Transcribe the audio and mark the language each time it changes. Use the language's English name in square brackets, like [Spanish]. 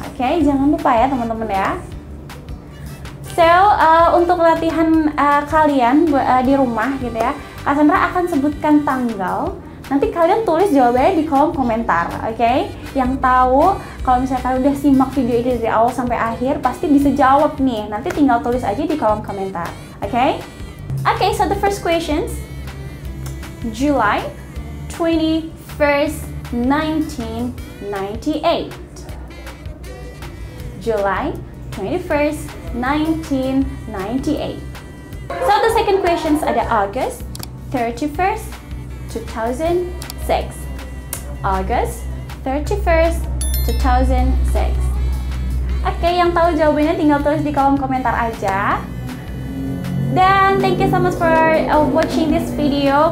[Indonesian] Oke, jangan lupa ya teman-teman ya. So, untuk latihan kalian di rumah gitu ya, Kak Sandra akan sebutkan tanggal. Nanti kalian tulis jawabannya di kolom komentar, oke? Yang tahu, kalau misalnya kalian udah simak video ini dari awal sampai akhir, pasti bisa jawab nih. Nanti tinggal tulis aja di kolom komentar, oke? [English] Okay, so the first questions, July 21st, 1998. July 21st, 1998. So the second questions [Indonesian] ada [English] August 31st, 2006. August 31st, 2006. [Indonesian] Oke, yang tahu jawabannya tinggal tulis di kolom komentar aja. Dan [English] thank you so much for watching this video.